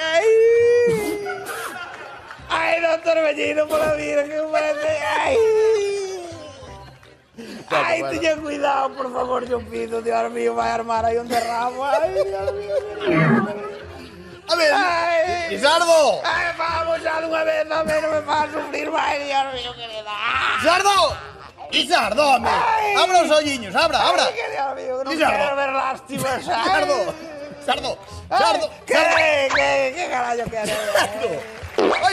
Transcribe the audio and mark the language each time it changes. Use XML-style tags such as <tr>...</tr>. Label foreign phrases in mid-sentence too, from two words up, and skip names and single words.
<es>Ay, doctor Bellino, por la vida que me...</es> <gl>Ay, teña cuidado, por favor,</gl> <es>yo pido, Dios mío,</es> <gl>vai armar aí un derramo.</gl> <es>Ay, Dios mío. A ver, Lisardo.</es> <gl>Ay,</gl> <es>vamos ya</es> <gl>de unha vez, a ver, non me fa sufrir máis,</gl> <es>Dios mío,</es> <gl>querida. Lisardo, home. Abra os olliños, abra. Ay, que</gl> <es>Dios mío,</es> <gl>non quero ver lástimas. Sardo.</gl> <es>¿Qué carallo quieres? Ai,</es>